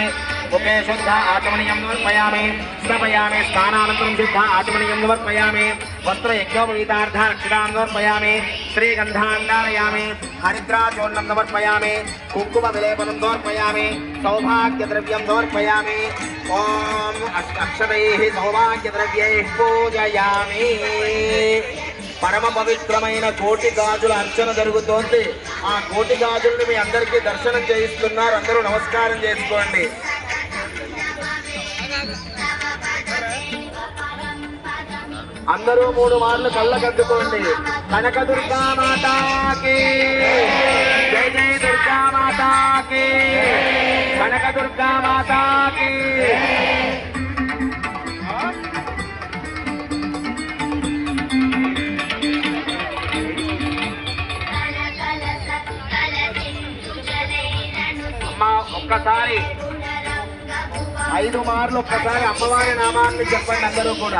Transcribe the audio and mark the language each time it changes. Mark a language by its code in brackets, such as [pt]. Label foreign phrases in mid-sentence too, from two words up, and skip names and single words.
[sa] मुखे शुद्ध आचमनीयं समर्पयामि स्थापयामि स्नानानन्तरं शुद्ध आचमनीयं समर्पयामि वस्त्रयज्ञोपवीतार्थ रक्षितां समर्पयामि श्रीगन्धान् धारयामि हरिद्राचूर्णं समर्पयामि कुङ्कुमविलेपनं समर्पयामि सौभाग्यद्रव्यं समर्पयामि ॐ अक्षतैः सौभाग्यद्रव्यैः पूजयामि [te] పరమ పవిత్రమైన కోటి గాజుల అర్చన జరుగుతోంది। ఆ కోటి గాజుల్ని మీ అందరికీ దర్శనం చేయిస్తున్నారు। అందరూ నమస్కారం చేసుకోండి। అందరూ 3 మార్లు కళ్ళకద్దుకోండి। కనకదుర్గా మాతాకి జై జై దుర్గా మాతాకి కనకదుర్గా మాతాకి ఒక్కసారి 5 మార్లు ఒక్కసారి అమ్మవారి నామాన్ని చెప్పండి అందరూ కూడా।